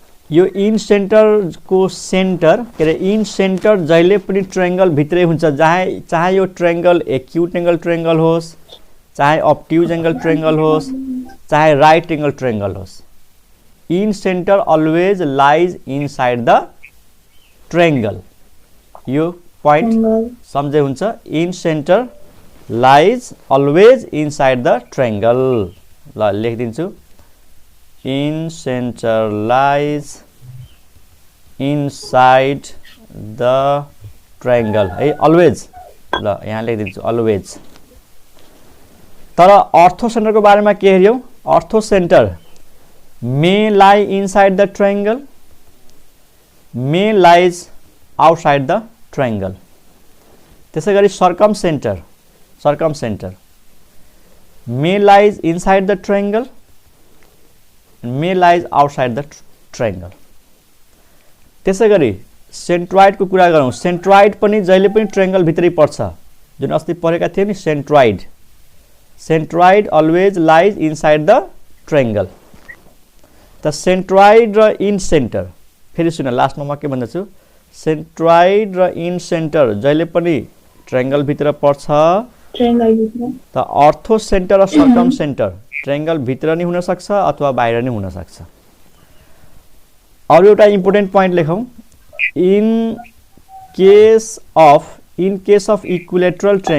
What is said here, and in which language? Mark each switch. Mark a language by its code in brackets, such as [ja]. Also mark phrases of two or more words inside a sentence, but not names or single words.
[ne] यो इन सेन्टर को सेन्टर के अरे इन सेन्टर जहिले पनि ट्रायंगल भित्रै हुन्छ चाहे यो [en] triangle acute angle triangle [ne] होस् चाहे [en] obtuse angle triangle [ne] होस् चाहे [en] right angle triangle hos in center always lies inside the triangle [ne] यो पॉइंट समझे हुन्छ [en] in center lies always inside the triangle [ne] ल लेखिदिन्छु [en] in center lies inside the triangle है always [ne] ल यहाँ लेखिदिन्छु [en] always तर अर्थो सेन्टर [ne] को बारेमा के हेर्यौ [en] अर्थो सेन्टर may lie inside the triangle may lies outside the triangle त्यसैगरी circum center may lies inside the triangle may lies outside the triangle त्यसैगरी सेन्ट्रोइड [ne] को कुरा गरौँ [en] सेन्ट्रोइड [ne] पनि जहिले पनि ट्रायंगल भित्रै पर्छ जुन अस्ति पढेका थियौ नि सेन्ट्रोइड [en] always lies inside the triangle [ne] त सेन्ट्रोइड र इन सेन्टर फेरि सुन लास्टमा म के भन्दछु सेन्ट्रोइड र इन सेन्टर जहिले पनि ट्रायंगल भित्र पर्छ त अर्थो सेन्टर र सर्कम सेन्टर ट्रायंगल भित्र नि हुन सक्छ अथवा बाहिर नि हुन सक्छ अरु एउटा [en] important point [ne] लेखौं [en] in case of equilateral